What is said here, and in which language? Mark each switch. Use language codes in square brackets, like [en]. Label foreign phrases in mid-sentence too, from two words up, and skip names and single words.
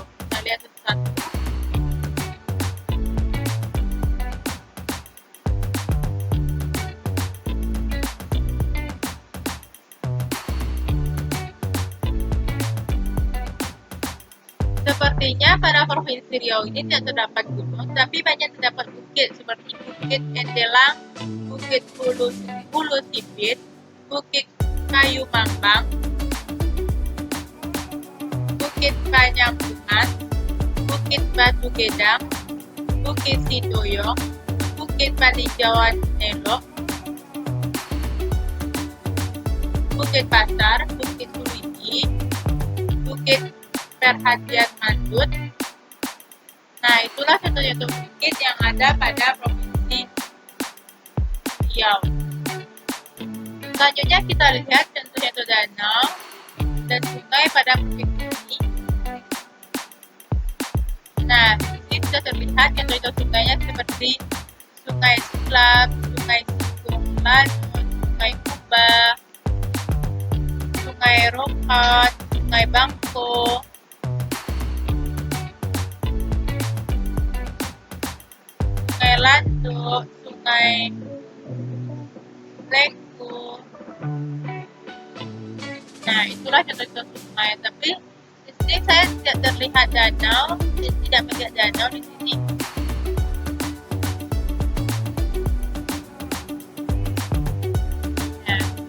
[id] Kita lihat satu-satu. Sepertinya pada provinsi Riau ini tidak terdapat gunung, tapi banyak terdapat bukit seperti Bukit Endelang, Bukit Hulu Sipit, Bukit Kayu Mambang, Bukit Panyambungan, Bukit Batu Gedang, Bukit Sidoyong, Bukit Paninjauan Nelok, Bukit Pasar, Bukit Suliki, Bukit Perhatian Mandut. Nah, itulah contoh-contoh bukit yang ada pada provinsi Riau. Selanjutnya kita lihat contoh-contoh danau dan sungai pada provinsi ini. Nah, di sini sudah terlihat contoh-contoh sungainya seperti Sungai Sulap, Sungai Sikung Lanut, Sungai Kuba, Sungai Rokat, Sungai Bangko, Sungai Landuk, Sungai Lengku. Nah, itulah contoh-contoh sungai. Tapi di sini saya tidak terlihat danau, tidak melihat danau di sini. Nah.